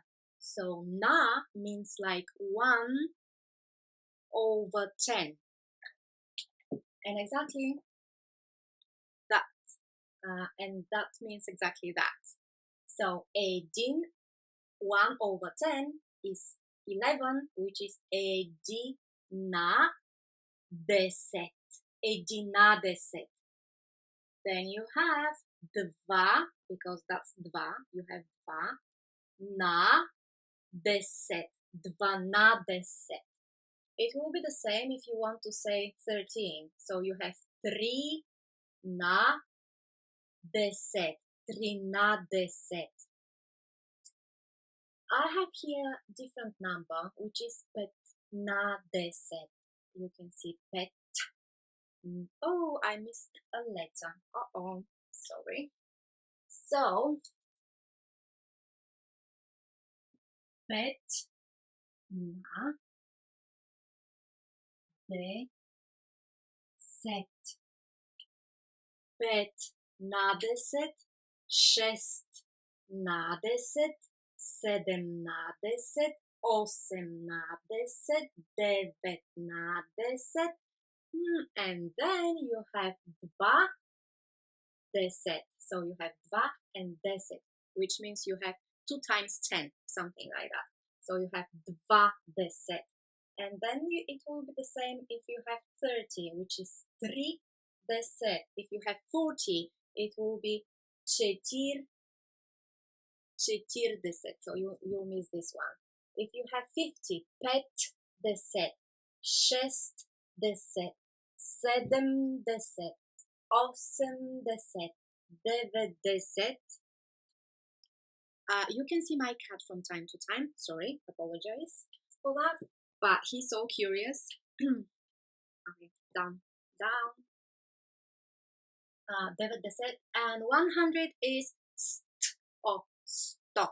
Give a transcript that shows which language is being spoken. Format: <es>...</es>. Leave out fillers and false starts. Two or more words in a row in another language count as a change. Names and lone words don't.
<en>So na means like 1/10, and exactly that, and that means exactly that. So edin 1/10 is 11, which is</en> <sl>edina deset. Edina deset.</sl> <en>Then you have dva, because that's dva, you have dva,</en> <sl>na deset, dvana deset.</sl> <en>It will be the same if you want to say 13. So you have 3</en> <sl>na deset,</sl> <en>3</en> <sl>na deset.</sl> <en>I have here different number, which is</en> <sl>pet na deset.</sl> <en>You can see pet. Oh, I missed a letter. Sorry. So,</en> <sl>pet na deset. Pet na deset, šest na deset, sedem na deset, osem na deset, devet na deset,</sl> <en>and then you have</en> <sl>dva deset.</sl> <en>So you have dva and deset, which means you have 2 times 10, something like that. So you have</en> <sl>dva deset.</sl> <en>And then it will be the same if you have 30, which is 3 deset. If you have 40, it will be</en> <sl>cetir deset.</sl> <en>So you miss this one. If you have 50,</en> <sl>pet deset, šest deset, sedem deset, osem deset, devet deset.</sl> <en>You can see my cat from time to time. Sorry, apologize for that. But he's so curious. Down, down. 90 and 100 is st or stop.</en>